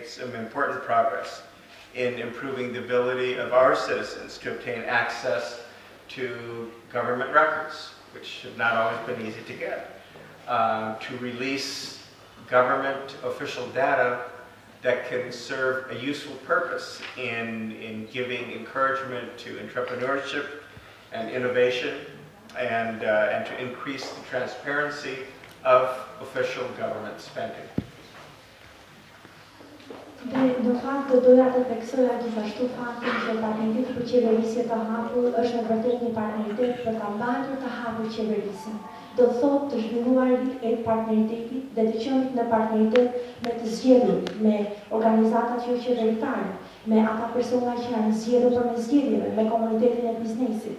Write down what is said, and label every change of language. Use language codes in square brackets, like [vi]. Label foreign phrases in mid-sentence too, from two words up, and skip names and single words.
[en] some important progress in improving the ability of our citizens to obtain access to government records, which have not always been easy to get, to release government official data that can serve a useful purpose in giving encouragement to entrepreneurship and innovation, and to increase the transparency of official government spending. [sq] Në fakt do doja të theksoja gjithashtu faktin që partneriteti për qeverisje të hapur është në vërtet një partneritet për ta mbajtur të hapur qeverisjen. Do thotë të zhvilluarit partneritetit dhe të qenit në partneritet me të zgjedhur, me organizatat jo qeveritare, me ata persona që janë zgjedhur përmes zgjedhjeve, me komunitetin e biznesit.